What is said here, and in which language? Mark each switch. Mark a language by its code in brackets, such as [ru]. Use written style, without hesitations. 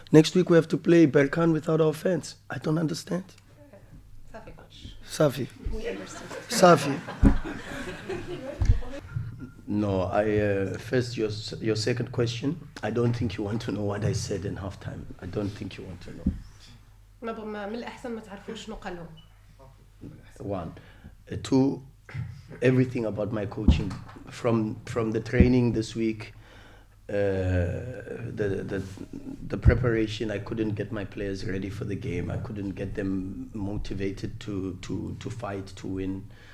[en] Next week we have to play Berkan without our fans. I don't understand. [ar] صافي كوتش. Safi. [en] We understood. [ar] Safi. [en] No, first your second question. I don't think you want to know what I said in halftime. I don't think you want to know. [ar] من الاحسن ما تعرفوش شنو قال لهم. [en] One, two, everything about my coaching from the training this week, the preparation. I couldn't get my players ready for the game. I couldn't get them motivated to fight, to win.